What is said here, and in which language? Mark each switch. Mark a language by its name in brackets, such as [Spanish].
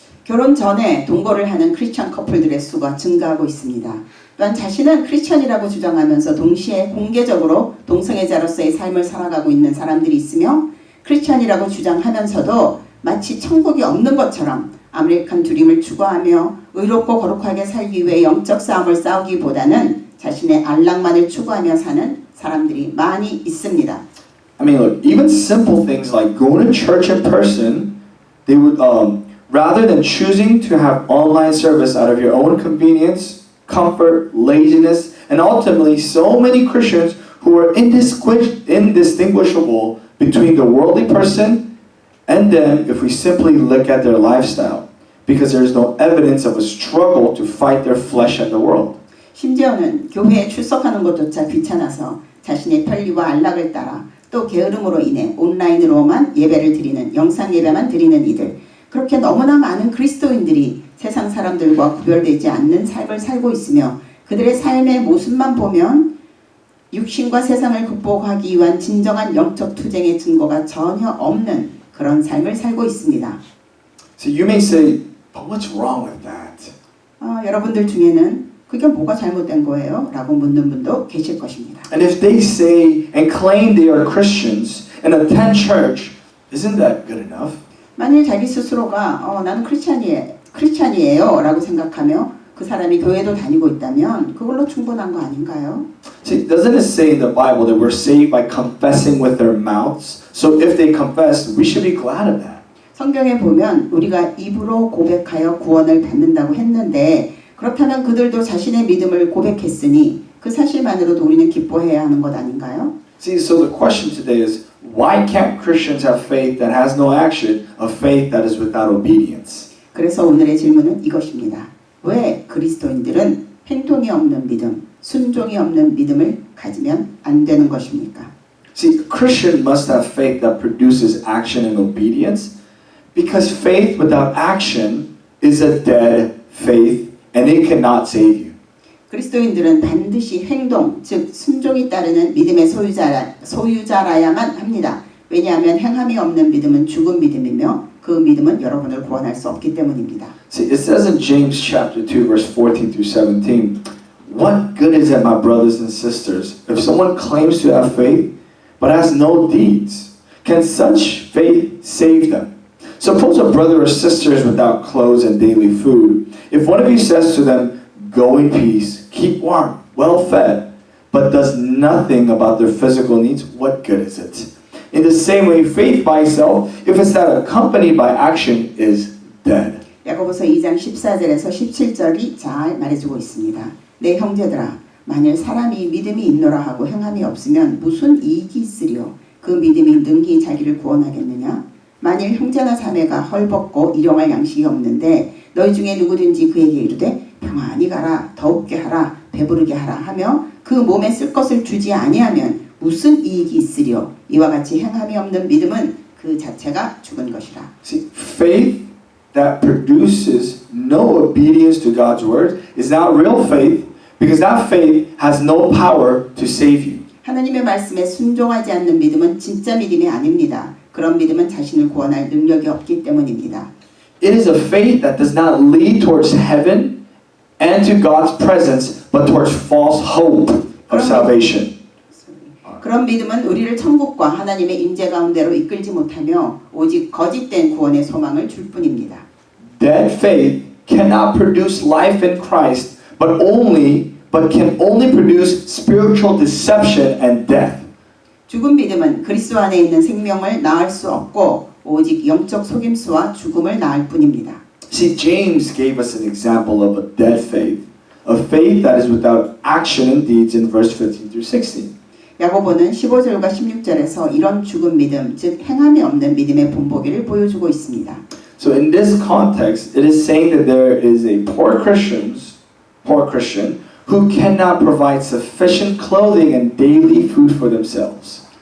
[Korean] 결혼 전에 동거를 하는 크리스천 커플들의 수가 증가하고 있습니다. 또한 자신은 크리스천이라고 주장하면서 동시에 공개적으로 동성애자로서의 삶을 살아가고 있는 사람들이 있으며 크리스천이라고 주장하면서도 마치 천국이 없는 것처럼 아메리칸 드림을 추구하며 의롭고 거룩하게 살기 위해 영적 싸움을 싸우기보다는 자신의 안락만을 추구하며 사는 사람들이 많이 있습니다. [English] I mean, look, even simple things like going to church in person, they would, rather than choosing to have online service out of your own convenience, comfort, laziness, and ultimately so many Christians who are indistinguishable between the worldly person and them if we simply look at their lifestyle, because there is no evidence of a struggle to fight their flesh and the world. [Korean] 심지어는 교회에 출석하는 것조차 귀찮아서 자신의 편리와 안락을 따라 또 게으름으로 인해 온라인으로만 예배를 드리는 영상 예배만 드리는 이들 그렇게 너무나 많은 그리스도인들이 세상 사람들과 구별되지 않는 삶을 살고 있으며 그들의 삶의 모습만 보면 육신과 세상을 극복하기 위한 진정한 영적 투쟁의 증거가 전혀 없는 그런 삶을 살고 있습니다. [English] So you may say, but what's wrong with that? [Korean] 여러분들 중에는 그게 뭐가 잘못된 거예요? 라고 묻는 분도 계실 것입니다. [English] And if they say and claim they are Christians and attend church, isn't that good enough? [Korean] 만일 자기 스스로가 나는 크리스찬이에요 라고 생각하며 그 사람이 교회도 다니고 있다면 그걸로 충분한 거 아닌가요? [English] See, doesn't it say in the Bible that we're saved by confessing with their mouths? So if they confess, we should be glad of that. [Korean] 성경에 보면 우리가 입으로 고백하여 구원을 받는다고 했는데 그렇다면 그들도 자신의 믿음을 고백했으니 그 사실만으로도 우리는 기뻐해야 하는 것 아닌가요? [English] See, so the question today is, why can't Christians have faith that has no action, a faith that is without obedience? [Korean] 그래서 오늘의 질문은 이것입니다. 왜 그리스도인들은 행동이 없는 믿음, 순종이 없는 믿음을 가지면 안 되는 것입니까? [English] See, a Christian must have faith that produces action and obedience, because faith without action is a dead faith, and it cannot save you. [Korean] 그리스도인들은 반드시 행동, 즉 순종이 따르는 믿음의 소유자라야만 합니다. 왜냐하면 행함이 없는 믿음은 죽은 믿음이며 그 믿음은 여러분을 구원할 수 없기 때문입니다. [English] See, it says in James chapter 2, verse 14 through 17, what good is it, my brothers and sisters, if someone claims to have faith but has no deeds? Can such faith save them? Suppose a brother or sister is without clothes and daily food. If one of you says to them, go in peace, keep warm, well fed, but does nothing about their physical needs, what good is it? In the same way, faith by itself, if it's not accompanied by action, is dead. [Korean] 야고보서 2장 14절에서 17절이 잘 말해주고 있습니다. 내 형제들아, 만일 사람이 믿음이 있노라 하고 행함이 없으면 무슨 이익이 있으리요? 그 믿음이 능히 자기를 구원하겠느냐? 만일 형제나 자매가 헐벗고 일용할 양식이 없는데 너희 중에 누구든지 그에게 이르되 평안히 가라 더욱게 하라 배부르게 하라 하며 그 몸에 쓸 것을 주지 아니하면 무슨 이익이 있으리요? 이와 같이 행함이 없는 믿음은 그 자체가 죽은 것이라. [English] See, faith that produces no obedience to God's word is not real faith because that faith has no power to save you. [Korean] 하나님의 말씀에 순종하지 않는 믿음은 진짜 믿음이 아닙니다. 그런 믿음은 자신을 구원할 능력이 없기 때문입니다. [English] It is a faith that does not lead towards heaven and to God's presence, but towards false hope of salvation. [Korean] 그런 믿음은 우리를 천국과 하나님의 임재 가운데로 이끌지 못하며 오직 거짓된 구원의 소망을 줄 뿐입니다. [English] That faith cannot produce life in Christ, but can only produce spiritual deception and death. [Korean] 죽은 믿음은 그리스도 안에 있는 생명을 낳을 수 없고 오직 영적 속임수와 죽음을 낳을 뿐입니다. [English] See, James gave us an example of a dead faith, a faith that is without action and deeds in verse 15 through 16. [Korean] 야고보는 15절과 16절에서 이런 죽은 믿음, 즉 행함이 없는 믿음의 본보기를 보여주고 있습니다. [English] So in this context, it is saying that there is a poor Christian who cannot provide sufficient clothing and daily food for themselves.